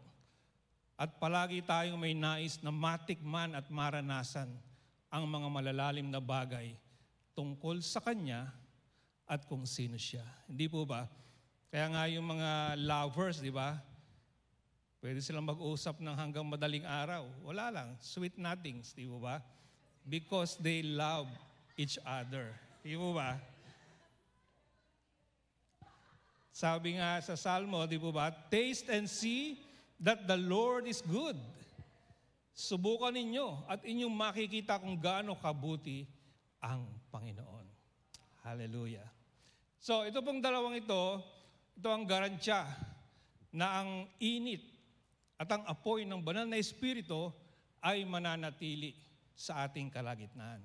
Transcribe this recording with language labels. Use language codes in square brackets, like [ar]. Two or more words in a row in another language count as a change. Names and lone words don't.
[tl] At palagi tayong may nais na matikman at maranasan ang mga malalalim na bagay tungkol sa Kanya at kung sino siya. Hindi po ba? Kaya nga yung mga lovers, di ba? Pwede silang mag-usap ng hanggang madaling araw. Wala lang. [en] Sweet nothings, [tl] di ba? [en] Because they love each other. [tl] Di ba? Sabi nga sa Salmo, di ba? [en] Taste and see that the Lord is good. [tl] Subukan ninyo at inyong makikita kung gaano kabuti ang Panginoon. Hallelujah. So, ito pong dalawang ito ang garansya na ang init at ang apoy ng banal na Espiritu ay mananatili sa ating kalagitnaan.